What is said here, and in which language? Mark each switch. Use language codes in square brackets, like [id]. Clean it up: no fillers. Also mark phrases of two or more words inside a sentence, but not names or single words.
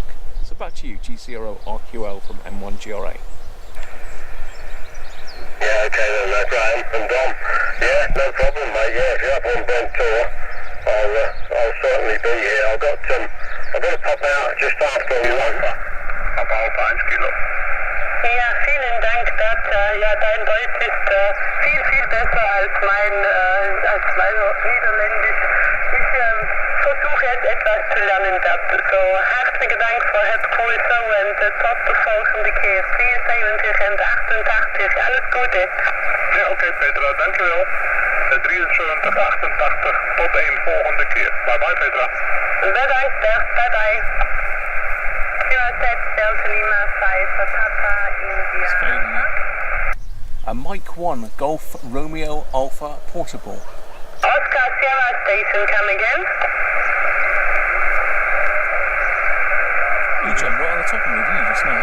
[en] So back to you, G0RQL from M1GRA. Yeah, okay then, no Graham and Dom. Yeah, no problem, mate. Yeah, if you're up on Brent Tour, I'll certainly be here. I've got to pop out just after lunch. [de] Aber auf 1 Kilo. Ja, vielen Dank, dein Deutsch ist viel besser als mein Niederländisch. Ich versuche jetzt etwas zu lernen. [nl] So, hartelijk dank voor het pulso en tot de volgende keer. 74 en 88, [de] alles Gute. [nl] Ja, oké, Petra, dankjewel. 7388. Tot een volgende keer. [en] Bye bye [nl] Petra. Bedankt, [en] bye bye. QZ Delta Lima 5 Papa India. Fading out. A Mike 1 Golf Romeo Alpha portable. Oscar Sierra Station, come again. You jumped right on the top of me, didn't you, just now?